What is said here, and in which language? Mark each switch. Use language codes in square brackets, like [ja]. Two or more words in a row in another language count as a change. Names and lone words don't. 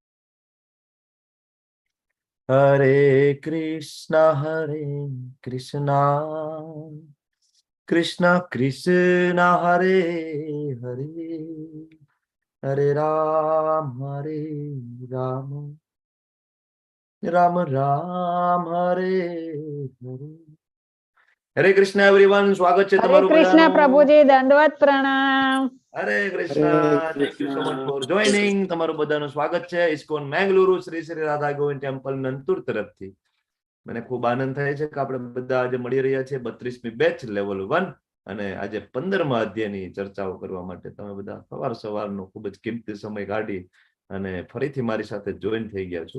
[sa] हरे कृष्ण कृष्ण कृष्ण हरे हरे हरे राम राम राम राम हरे हरे [gu] હરે કૃષ્ણ એવરીવન, સ્વાગત છે હરે તમારું કૃષ્ણ બધાનું. પ્રભુજી, દંડવત પ્રણામ. હરે કૃષ્ણ, [en] thank you so much for joining. [gu] તમારું બધાનું સ્વાગત છે ઇસ્કોન મેંગલુરુ શ્રી શ્રી રાધા ગોવિંદ ટેમ્પલ નંતુર તરફથી. મને ખૂબ આનંદ થાય છે કે આપણે બધા આજે મળી રહ્યા છે 32મી [en] batch level [gu] 1 અને આજે 15મા અધ્યાયની ચર્ચાઓ કરવા માટે તમે બધા સવારનો ખૂબ જ કિંમતી સમય કાઢી અને ફરીથી મારી સાથે જોઈન થઈ ગયા છો.